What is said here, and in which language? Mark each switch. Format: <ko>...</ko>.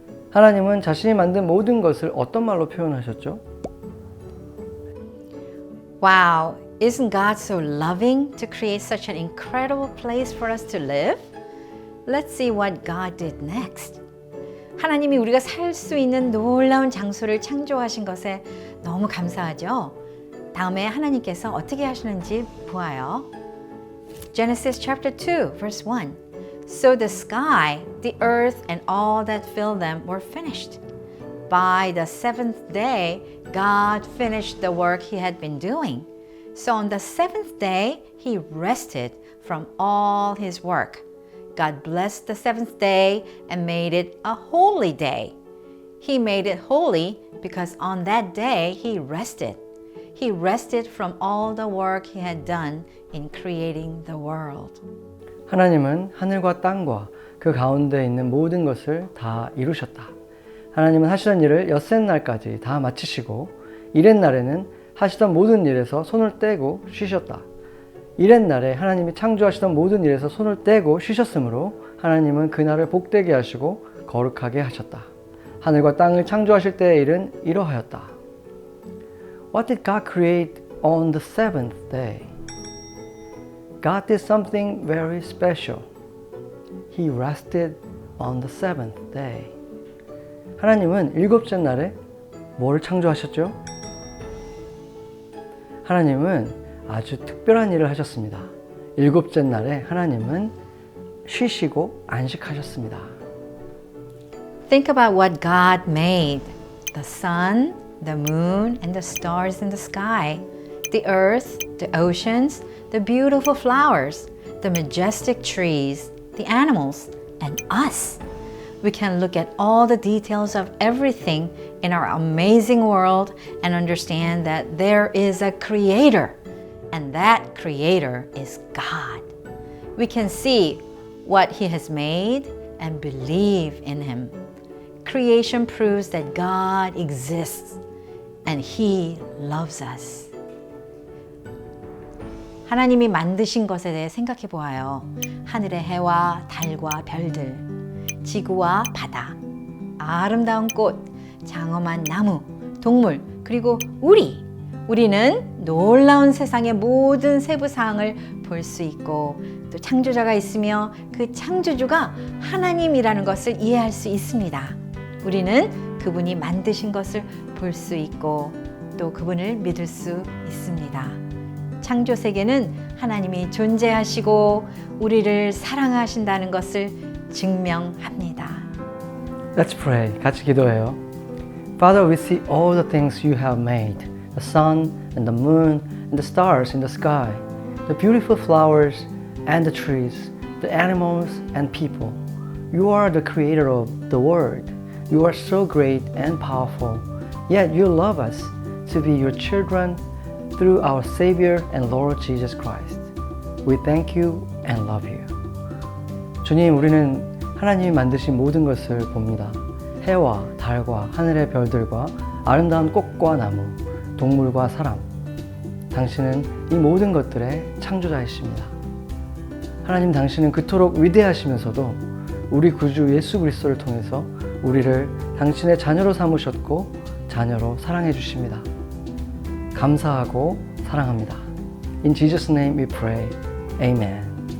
<ko>하나님은 자신이 만든 모든 것을 어떤 말로 표현하셨죠?</ko> <en>Wow, isn't God so loving to create such an incredible place for us to live? Let's see what God did next.</en> <ko>하나님이 우리가 살 수 있는 놀라운 장소를 창조하신 것에 너무 감사하죠? 다음에 하나님께서 어떻게 하시는지 보아요.</ko> <en>Genesis chapter 2, verse 1. So the sky, the earth, and all that filled them were finished. By the seventh day, God finished the work He had been doing. So on the seventh day, He rested from all His work. God blessed the seventh day and made it a holy day. He made it holy because on that day He rested. He rested from all the work He had done in creating the world.</en> <ko>하나님은 하늘과 땅과 그 가운데 있는 모든 것을 다 이루셨다. 하나님은 하시던 일을 엿새 날까지 다 마치시고 이렛 날에는 하시던 모든 일에서 손을 떼고 쉬셨다. 이렛 날에 하나님이 창조하시던 모든 일에서 손을 떼고 쉬셨으므로 하나님은 그날을 복되게 하시고 거룩하게 하셨다. 하늘과 땅을 창조하실 때의 일은 이러하였다.</ko> <en>What did God create on the seventh day? God did something very special. He rested on the seventh day.</en> <ko>하나님은 일곱째 날에 뭐를 창조하셨죠? 하나님은 아주 특별한 일을 하셨습니다. 일곱째 날에 하나님은 쉬시고 안식하셨습니다.</ko> <en>Think about what God made. The sun, the moon, and the stars in the sky. The earth, the oceans, the beautiful flowers, the majestic trees, the animals, and us. We can look at all the details of everything in our amazing world and understand that there is a creator, and that creator is God. We can see what He has made and believe in Him. Creation proves that God exists and He loves us.</en> <ko>하나님이 만드신 것에 대해 생각해 보아요. 하늘의 해와 달과 별들, 지구와 바다, 아름다운 꽃, 장엄한 나무, 동물, 그리고 우리는 놀라운 세상의 모든 세부 사항을 볼 수 있고 또 창조자가 있으며 그 창조주가 하나님이라는 것을 이해할 수 있습니다. 우리는 그분이 만드신 것을 볼 수 있고 또 그분을 믿을 수 있습니다. 창조 세계는 하나님이 존재하시고 우리를 사랑하신다는 것을 증명합니다.</ko> <en>Let's pray.</en> <ko>같이 기도해요.</ko> <en>Father, we see all the things you have made. The sun and the moon and the stars in the sky. The beautiful flowers and the trees. The animals and people. You are the creator of the world. You are so great and powerful. Yet you love us to be your children through our Savior and Lord Jesus Christ. We thank you and love you.</en> <ko>주님, 우리는 하나님이 만드신 모든 것을 봅니다. 해와 달과 하늘의 별들과 아름다운 꽃과 나무, 동물과 사람. 당신은 이 모든 것들의 창조자이십니다. 하나님, 당신은 그토록 위대하시면서도 우리 구주 예수 그리스도를 통해서 우리를 당신의 자녀로 삼으셨고 자녀로 사랑해 주십니다. 감사하고 사랑합니다.</ko> <en>In Jesus' name we pray. Amen.</en>